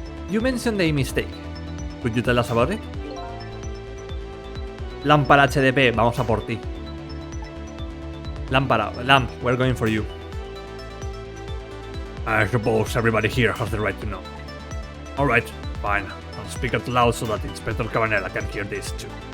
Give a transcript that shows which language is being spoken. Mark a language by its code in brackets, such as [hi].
[en] You mentioned a mistake. Could you tell us about it? [es] Lámpara HDP, vamos a por ti. [en] Lámpara, lamp, we're going for you. I suppose everybody here has the right to know. Alright, fine. I'll speak out loud so that Inspector Cabanela can hear this too.